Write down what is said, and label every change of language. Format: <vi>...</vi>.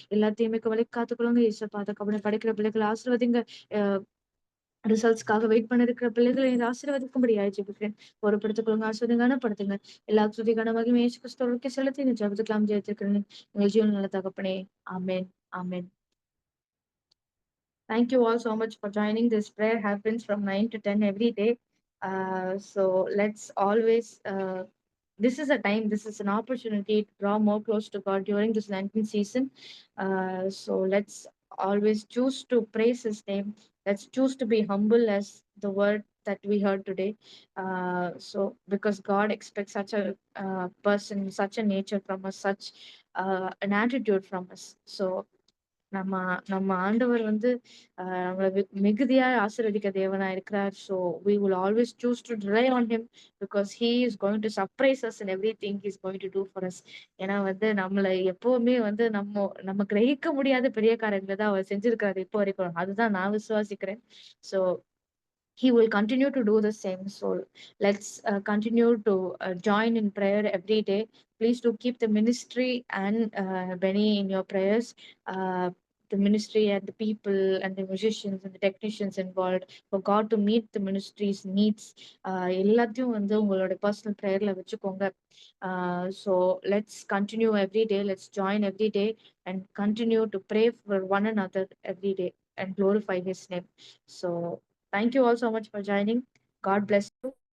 <ta>எல்லா தீமைக்கு வழி காத்துக்கொள்ளுங்க இயேசப்பா. அதுக்கப்புறம் படிக்கிற பிள்ளைகள் ஆசீர்வதிங்க. ரிசல்ட்ஸ்க்காக வெயிட் பண்ணிருக்கிற பிள்ளைகளை ஆசீர்வதிக்கும்படியாய் ஜெபிக்கிறேன். பொறுப்படுத்திக்கொள்ளுங்க, ஆசீர்வதிங்க, கனப்படுத்துங்க. எல்லா துதி கனமாகியும் இயேசு கிறிஸ்துவுக்கே செலுத்தி இந்த ஜெபத்துக்கெல்லாம் ஜெயித்திருக்கிறேன் எங்கள் ஜீவன் நல்ல தகப்பனே. ஆமென், ஆமென்.</ta> <en>Thank you all so much for joining. This prayer happens from 9 to 10 every day. So let's always, this is a time, this is an opportunity to draw more close to God during this Lenten season. So let's always choose to praise His name. Let's choose to be humble as the word that we heard today. So because God expects such a person, such a nature from us, such an attitude from us.</en> <ta>So நம்ம நம்ம ஆண்டவர் வந்து நம்மளை மிகுதியா ஆசீர்வதிக்க தேவனா இருக்கிறார்.</ta> <en>So we will always choose to rely on him because he is going to surprise us in everything he is going to do for us.</en> <ta>ஏன்னா வந்து நம்மளை எப்பவுமே வந்து நம்ம கிரகிக்க முடியாத பெரிய காரியங்களை தான் அவர் செஞ்சிருக்காரு இப்போ வரைக்கும். அதுதான் நான் விசுவாசிக்கிறேன்.</ta> <en>So he will continue to do the same. So let's continue to join in prayer every day. Please do keep the ministry and Benny in your prayers. The ministry and the people and the musicians and the technicians involved, for God to meet the ministry's needs.</en> <ta>எல்லாத்தையும் வந்து உங்களோட personal ப்ரேயர்ல வச்சுக்கோங்க.</ta> <en>So let's continue every day. Let's join every day and continue to pray for one another every day and glorify his name. So thank you all so much for joining. God bless you.</en>